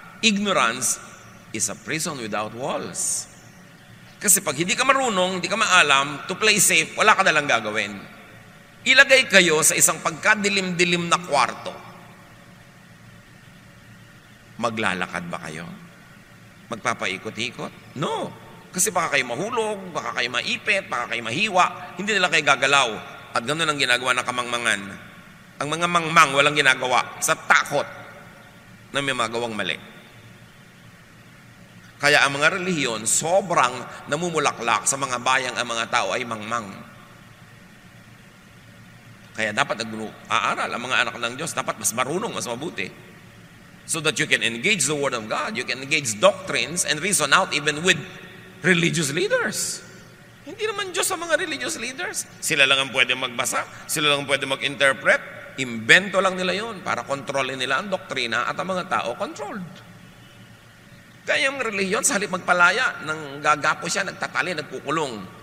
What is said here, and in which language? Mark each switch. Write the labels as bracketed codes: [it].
[en] Ignorance is a prison without walls. [tl] Kasi pag hindi ka marunong, hindi ka maalam, [en] to play safe, [tl] wala ka nalang gagawin. Ilagay kayo sa isang pagkadilim-dilim na kwarto. Maglalakad ba kayo? Magpapaikot-ikot? No. Kasi baka kayo mahulog, baka kayo maipit, baka kayo mahiwa, hindi nila kayo gagalaw. At ganoon ang ginagawa ng kamangmangan. Ang mga mangmang walang ginagawa sa takot na may magawang mali. Kaya ang mga relihiyon, sobrang namumulaklak sa mga bayang ang mga tao ay mangmang. Kaya dapat nag-aaral ang mga anak ng Diyos, dapat mas marunong, mas mabuti. [en] so that you can engage the Word of God, you can engage doctrines and reason out even with religious leaders. [tl] Hindi naman Diyos sa mga religious leaders. Sila lang ang pwede magbasa, sila lang ang pwede mag-interpret. Imbento lang nila yon para kontrolin nila ang doktrina at ang mga tao controlled. Kaya yung reliyon, sa halip magpalaya, nang gagapo siya, nagtatali, nagkukulong.